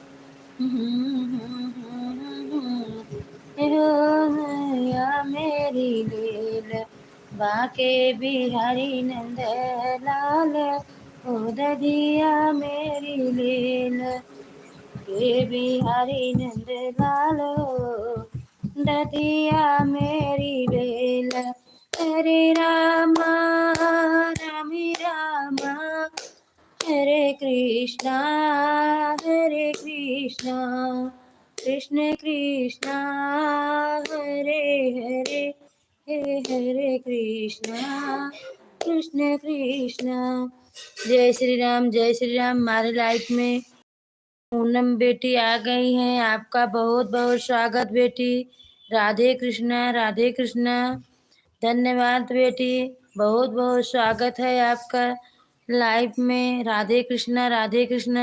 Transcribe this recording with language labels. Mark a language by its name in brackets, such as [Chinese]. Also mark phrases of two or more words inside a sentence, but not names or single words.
[Hindi] या मेरी लेल, बाके बिहारी नंद लाल ओ दधिया मेरी लेल, के बिहारी नंद लाल ओ दधिया मेरी लेल। हरे रामा राम रामा हरे कृष्णा कृष्ण कृष्णा हरे हरे हरे कृष्णा कृष्ण कृष्णा। जय श्री राम जय श्री राम। हमारे लाइफ में पूनम बेटी आ गई हैं, आपका बहुत बहुत स्वागत बेटी। राधे कृष्णा राधे कृष्णा। धन्यवाद बेटी, बहुत बहुत स्वागत है आपका लाइफ में। राधे कृष्णा।